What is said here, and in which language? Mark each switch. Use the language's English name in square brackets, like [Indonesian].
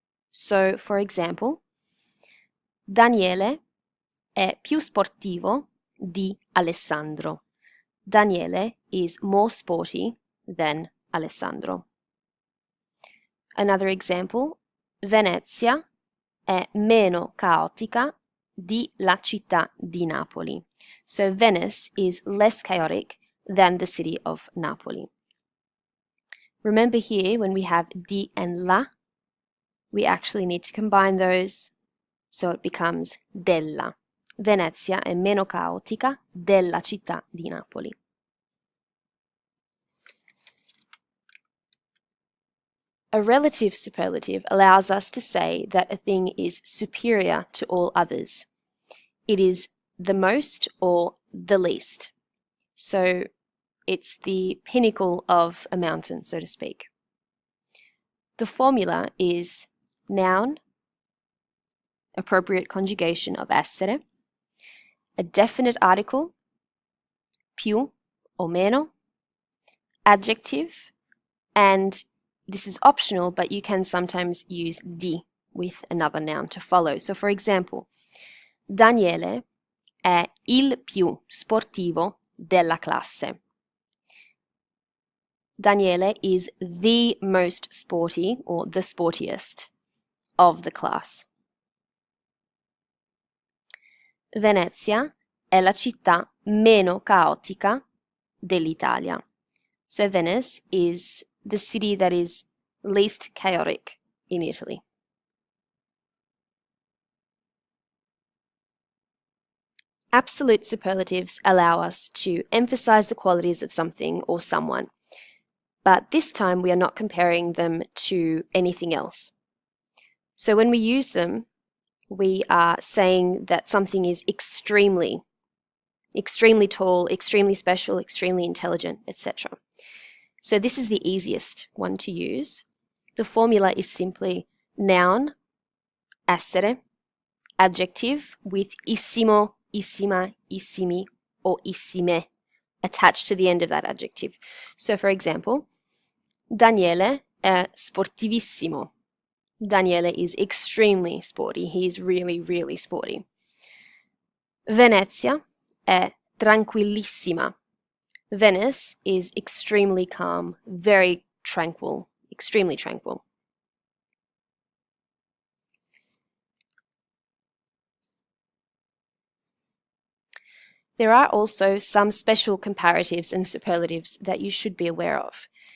[English] So, for example, [Italian] Daniele è più sportivo di Alessandro. [English] Daniele is more sporty than Alessandro. Another example, [Italian] Venezia è meno caotica di la città di Napoli. [English] So Venice is less chaotic than the city of Napoli. Remember here, when we have di and la, we actually need to combine those, so it becomes della. [Italian] Venezia è meno caotica della città di Napoli. [English] A relative superlative allows us to say that a thing is superior to all others. It is the most or the least. So it's the pinnacle of a mountain, so to speak. The formula is noun, appropriate conjugation of essere, a definite article, più or meno, adjective, and this is optional, but you can sometimes use di with another noun to follow. So for example, [Italian] Daniele è il più sportivo della classe. [English] Daniele is the most sporty or the sportiest of the class. [Italian] Venezia è la città meno caotica dell'Italia. [English] So Venice is the city that is least chaotic in Italy. Absolute superlatives allow us to emphasize the qualities of something or someone, but this time we are not comparing them to anything else. So when we use them, we are saying that something is extremely tall, extremely special, extremely intelligent, etc. So this is the easiest one to use. The formula is simply noun, essere, adjective with issimo, issima, issimi, or issime attached to the end of that adjective. So for example, Daniele [Italian] è sportivissimo. [English] Daniele is extremely sporty. He is really, really sporty. [Italian] Venezia è tranquillissima. [English] Venice is extremely calm, very tranquil, extremely tranquil. There are also some special comparatives and superlatives that you should be aware of.